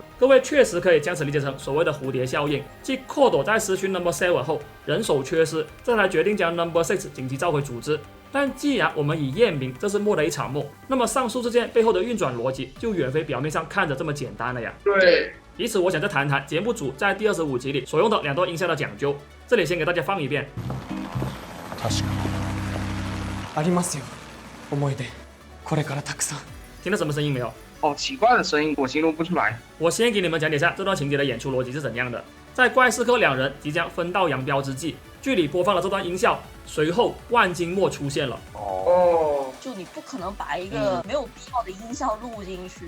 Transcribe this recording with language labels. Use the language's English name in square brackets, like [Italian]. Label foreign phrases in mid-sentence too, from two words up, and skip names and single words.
[Chinese] 各位确实可以将此理解成所谓的蝴蝶效应，即 Code 在失去 No.7 后人手缺失，这才决定将 No.6 紧急召回组织。但既然我们已验明这是莫的一场梦，那么上述事件背后的运转逻辑就远非表面上看着这么简单了呀。对。以此，我想再谈谈节目组在第25集里所用的2段音效的讲究。这里先给大家放一遍。 [Japanese] ありますよ。思い出。これからたくさん。 [Chinese] 听到什么声音没有？好奇怪的声音，我形容不出来。我先给你们讲解一下这段情节的演出逻辑是怎样的。 在怪事客两人即将分道扬镳之际，剧里播放了这段音效，随后万金墨出现了。就你不可能把一个没有必要的音效录进去。